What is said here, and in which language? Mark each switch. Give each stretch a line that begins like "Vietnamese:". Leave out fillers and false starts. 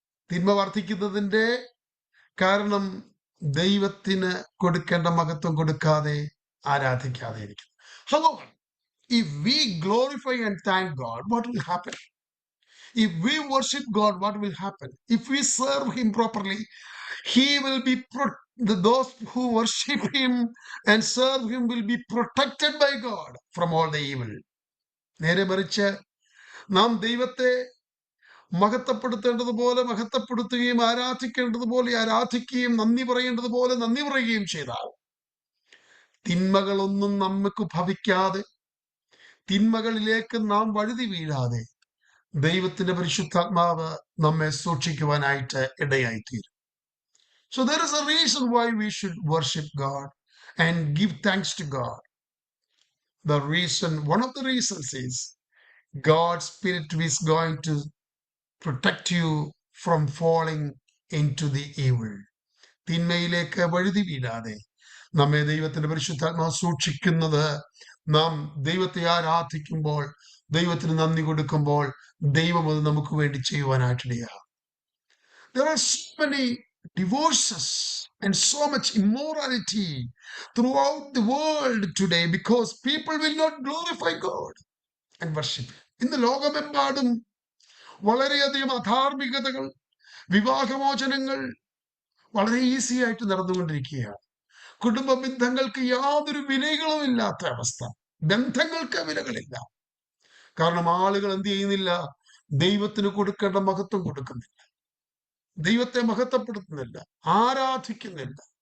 Malayalam: തിന്മ വർദ്ധിക്കുന്നതിന്റെ കാരണം ദൈവത്തിന് കൊടുക്കേണ്ട മഹത്വം കൊടുക്കാതെ ആരാധിക്കാതെ ഇരിക്കുന്നു.
English: However, if we glorify and thank God, what will happen? If we worship God, what will happen? If we serve Him properly, He will be those who worship Him and serve Him will be protected by God from all the evil.
Malayalam: നേരെ മറിച്ച് നാം ദൈവത്തെ മഹത്വപ്പെടുത്തേണ്ടതുപോലെ മഹത്വപ്പെടുത്തുകയും ആരാധിക്കേണ്ടതുപോലെ ആരാധിക്കുകയും നന്ദി പറയേണ്ടതുപോലെ നന്ദി പറയുകയും ചെയ്താൽ തിന്മകളൊന്നും നമുക്ക് ഭവിക്കാതെ, തിന്മകളിലേക്ക് നാം വഴുതി വീഴാതെ ദൈവത്തിന്റെ പരിശുദ്ധാത്മാവ് നമ്മെ സൂക്ഷിക്കുവാനായിട്ട് ഇടയായിത്തീരും.
English: So there is a reason why we should worship God and give thanks to God. One of the reasons is God's Spirit is going to protect you from falling into the evil.
Malayalam: തിന്മയിലേക്ക് വഴുതി വീഴാതെ നമ്മെ ദൈവത്തിന്റെ പരിശുദ്ധാത്മാവ് സൂക്ഷിക്കുന്നത് നാം ദൈവത്തെ ആരാധിക്കുമ്പോൾ, ദൈവത്തിന് നന്ദി കൊടുക്കുമ്പോൾ ദൈവം അത് നമുക്ക് വേണ്ടി ചെയ്യുവാനായിട്ടിടയാണ്.
English: There are so many divorces and so much immorality throughout the world today because people will not glorify God and worship.
Malayalam: ഇന്ന് ലോകമെമ്പാടും വളരെയധികം അധാർമികതകൾ, വിവാഹമോചനങ്ങൾ വളരെ ഈസി ആയിട്ട് നടന്നുകൊണ്ടിരിക്കുകയാണ്. കുടുംബ ബന്ധങ്ങൾക്ക് യാതൊരു വിലകളും ഇല്ലാത്ത അവസ്ഥ, ബന്ധങ്ങൾക്ക് വിലകളില്ല. കാരണം ആളുകൾ എന്ത് ചെയ്യുന്നില്ല? ദൈവത്തിന് കൊടുക്കേണ്ട മഹത്വം കൊടുക്കുന്നില്ല, ദൈവത്തെ മഹത്വപ്പെടുത്തുന്നില്ല, ആരാധിക്കുന്നില്ല.